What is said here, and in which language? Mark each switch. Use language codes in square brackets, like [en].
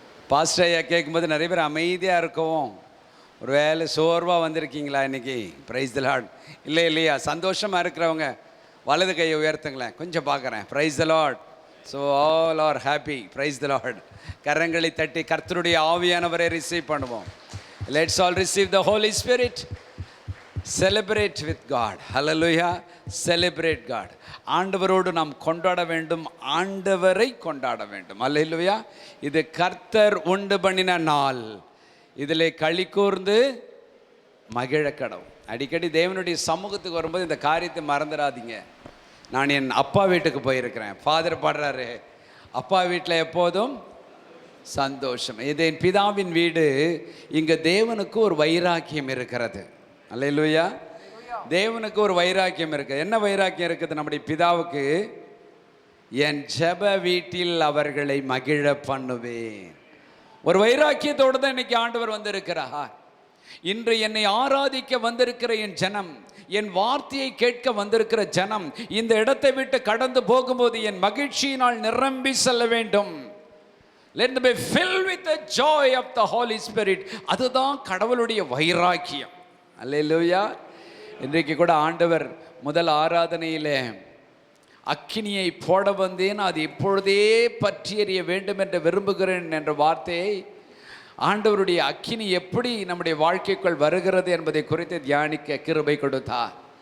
[ta] Pastor ஐயா கேட்கும்போது நிறைய பேர் அமைதியாக இருக்கவும், ஒரு வேளை சோர்வாக வந்திருக்கீங்களா இன்றைக்கி? [en] Praise the Lord. [ta] இல்லையா? சந்தோஷமாக இருக்கிறவங்க வலது கையை உயர்த்துங்களேன். கொஞ்சம் பார்க்குறேன். [en] Praise the Lord. So all are happy. Praise the Lord. [ta] கரங்களை தட்டி கர்த்தருடைய ஆவியானவரை ரிசீவ் பண்ணுவோம். [en] Let's all receive the Holy Spirit. Celebrate with God. Hallelujah. Celebrate God. [ta] ஆண்டவரோடு நாம் கொண்டாட வேண்டும், ஆண்டவரை கொண்டாட வேண்டும். அல்லேலூயா. இது கர்த்தர் உண்டு பண்ணின நாள், இதிலே களி கூர்ந்து மகிழ கடவும். அடிக்கடி தேவனுடைய சமூகத்துக்கு வரும்போது இந்த காரியத்தை மறந்துடாதீங்க. நான் என் அப்பா வீட்டுக்கு போயிருக்கிறேன். ஃபாதர் பாடுறாரு, அப்பா வீட்டில் எப்போதும் சந்தோஷம். இது என் பிதாவின் வீடு, இங்கே தேவனுக்கு ஒரு வைராக்கியம் இருக்கிறது. அல்லேலூயா. தேவனுக்கு ஒரு வைராக்கியம் இருக்குது. என்ன வைராக்கியம் இருக்குது நம்முடைய பிதாவுக்கு? என் ஜெப வீட்டில் அவர்களை மகிழ பண்ணுவேன். ஒரு வைராக்கியத்தோடு தான் இன்னைக்கு ஆண்டவர் வந்திருக்கிறார். இன்று என்னை ஆராதிக்க வந்திருக்கிற என் ஜனம், என் வார்த்தையை கேட்க வந்திருக்கிற ஜனம், இந்த இடத்தை விட்டு கடந்து போகும்போது என் மகிழ்ச்சியினால் நிரம்பி செல்ல வேண்டும். [en] Let them be filled with the joy of the Holy Spirit. [ta] அதுதான் கடவுளுடைய வைராக்கியம். அல்லேலூயா. இன்றைக்கு கூட ஆண்டவர் முதல் ஆராதனையில் அக்கினியை போட வந்தேன், அது இப்பொழுதே பற்றி எறிய வேண்டும் என்று விரும்புகிறேன் என்ற வார்த்தையை, ஆண்டவருடைய அக்கினி எப்படி நம்முடைய வாழ்க்கைக்குள் வருகிறது என்பதை குறித்து தியானிக்க கிருபை கொடுத்தார்.